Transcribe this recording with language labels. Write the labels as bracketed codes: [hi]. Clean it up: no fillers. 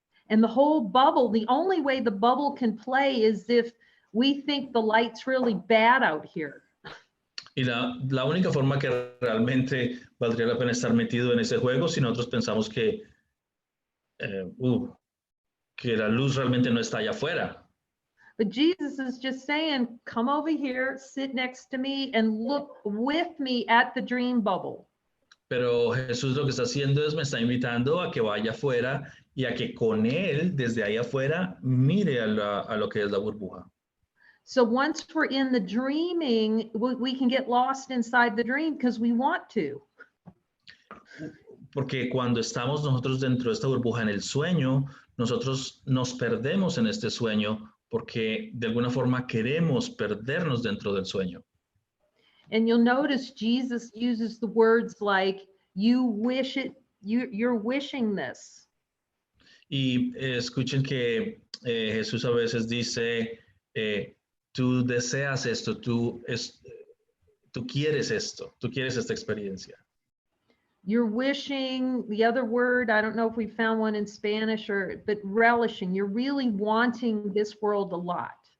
[en] And the whole bubble, the only way the bubble can play is if we think the light's really bad out here. [es] Y la única forma que realmente valdría la pena estar metido en ese juego si nosotros pensamos que la luz realmente no está allá afuera. [en] But Jesus is just saying, come over here, sit next to me, and look with me at the dream bubble. [es] Pero Jesús lo que está haciendo es me está invitando a que vaya afuera y a que con él, desde ahí afuera, mire a lo que es la burbuja. [en] So once we're in the dreaming, we can get lost inside the dream because we want to. [es] Porque cuando estamos nosotros dentro de esta burbuja en el sueño, nosotros nos perdemos en este sueño porque de alguna forma queremos perdernos dentro del sueño. [en] And you'll notice Jesus uses the words like, you wish it, you're wishing this. [es] Y escuchen que Jesús a veces dice, tú deseas esto, tú quieres esto, tú quieres esta experiencia. [en] You're wishing, the other word, I don't know if we found one in Spanish but relishing. You're really wanting this world a lot.